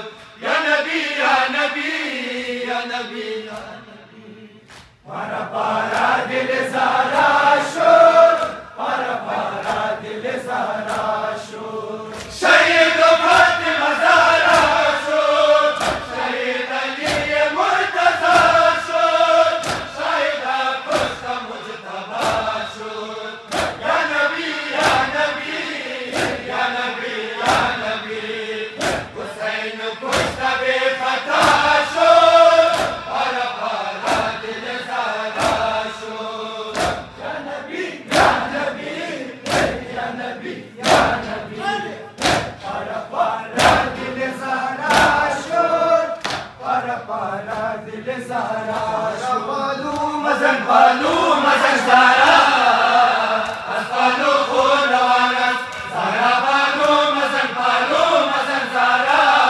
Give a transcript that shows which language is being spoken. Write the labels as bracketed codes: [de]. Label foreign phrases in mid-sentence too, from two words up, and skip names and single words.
[ar] یا نبی یا نبی یا نبی یا نبی، [fa] پارا پارا دل زارا شد، پارا پارا دل زارا شد. شہید فاطمہ زہرا شد، شہید علی مرتضی شد، شہیدہ کشتہ مجتبی شد. [ar] یا نبی یا نبی یا نبی یا نبی، [fa] حسین کشتہ بے خطا شد، پارا پارا دل زارا شد. [ar] یا نبی یا نبی یا نبی یا نبی، [fa] پارا پارا دل زارا شد، پارا پارا دل زارا شد. مزن بالو مزن زارا، از بالو خون روان است، زارا بالو مزن بالو مزن زارا،